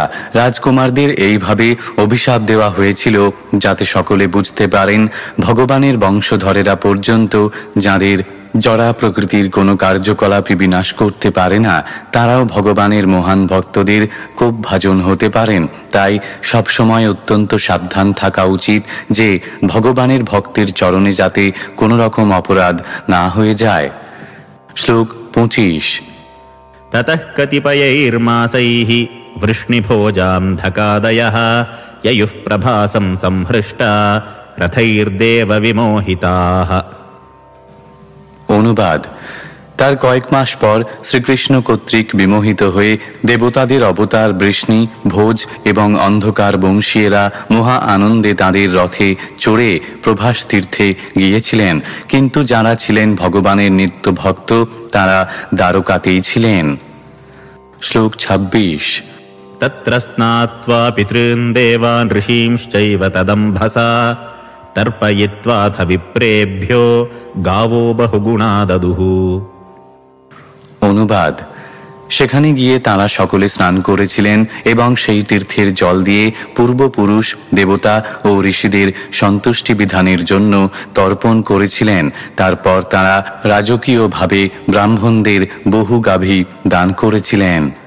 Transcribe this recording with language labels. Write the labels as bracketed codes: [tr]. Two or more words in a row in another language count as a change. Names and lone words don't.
[bn] রাজকুমারদের এইভাবে অভিশাপ দেওয়া হয়েছিল যাতে সকলে বুঝতে পারেন ভগবানের বংশধরেরা পর্যন্ত যাদের জড়া প্রকৃতির কোনো কার্যকলাপই বিনাশ করতে পারে না তারাও ভগবানের মহান ভক্তদের কোপভাজন হতে পারেন। তাই সবসময় অত্যন্ত সাবধান থাকা উচিত যে ভগবানের ভক্তের চরণে যাতে কোনো রকম অপরাধ না হয়ে যায়। শ্লোক 25। [sa] ततः कतिपयैर्मासैः वृष्णिभोजान्धकादयः ययुः प्रभासं संहृष्टा रथैर्देव विमोहिताः। [bn] অনুবাদ: তার কয়েক মাস পর শ্রীকৃষ্ণ কর্তৃক বিমোহিত হয়ে দেবতাদের অবতার বৃষ্ণি, ভোজ এবং অন্ধকার বংশীয়েরা মহা আনন্দে তাঁদের রথে চড়ে প্রভাস তীর্থে গিয়েছিলেন। কিন্তু যারা ছিলেন ভগবানের নিত্য ভক্ত তারা দ্বারকাতেই ছিলেন। শ্লোক 26। [sa] तत्र स्नात्वा पितॄन् देवान् ऋषींश्चैव तदम्भसा तर्पयित्वाथ विप्रेभ्यो गावो बहुगुणा ददुः। [bn] অনুবাদ: সেখানে গিয়ে তাঁরা সকলে স্নান করেছিলেন এবং সেই তীর্থের জল দিয়ে পূর্বপুরুষ দেবতা ও ঋষিদের সন্তুষ্টি বিধানের জন্য তর্পণ করেছিলেন। তারপর তাঁরা রাজকীয়ভাবে ব্রাহ্মণদের বহু গাভী দান করেছিলেন।